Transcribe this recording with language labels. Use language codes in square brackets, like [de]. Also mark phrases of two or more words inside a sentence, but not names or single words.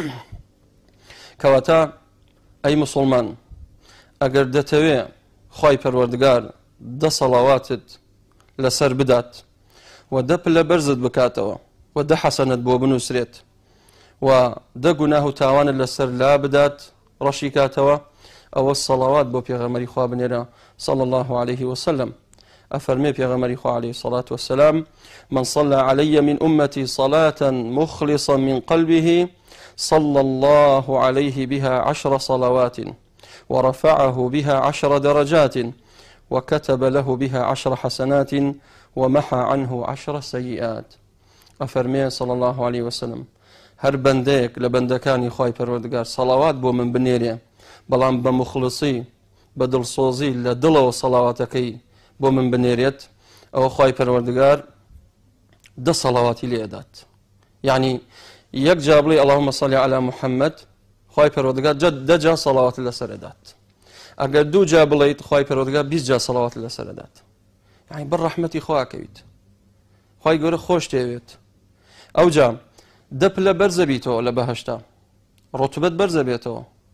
[ckb] کەواتە ئەی مسلمان، ئەگەر دەتەوێ خوای پەروەردگار دە سەڵاواتت لەسەر بدات و دە پلە بەرزت بکاتەوە و دە حەسەنت بۆ بنووسرێت و دە گوناه و تاوانت لەسەر لا بدات ڕەشی کاتەوە، ئەوە سەڵاوات بۆ پێغەمبەری خوا بنێرە [ar] صلی الله عليه وسلم. [ckb] أفرمي پیغمبر خوا [ar] عليه الصلاة والسلام من صلى علي من أمتي صلاة مخلصا من قلبه صلى الله عليه بها 10 صلوات ورفعه بها 10 درجات وكتب له بها 10 حسنات ومحى عنه 10 سيئات. [ckb] أفرمي [ar] صلى الله عليه وسلم [ckb] هر بندێک لە بەندەکانی خوای پەروەردگار سەڵاوات بۆ من بنێرێ، بەڵام بە مخلصی بە دڵسۆزی لە دڵەوە سەڵاواتەکەی بۆ من بنێرێت، ئەوە خوای پەروەردگار دە سەڵاواتی لێدات. یعنی یەک جا بڵێ [ar] اللهم صل على محمد، [ckb] خوای پەروەردگار دە جا سەڵاوات لەسەر دەدات. ئەگەر دوو جا بڵێیت خوای پەروەردگار 20 جا سەڵاوات لەسەر دەدات. یعنی بڕ ڕەحمەتی خواکەویت، خوای گەورە خۆش دەوێت. ئەو جا دە پلە بەرزە بیتەوە لە بەهەشتا، ڕوتبەت بەرزە بێتەوە.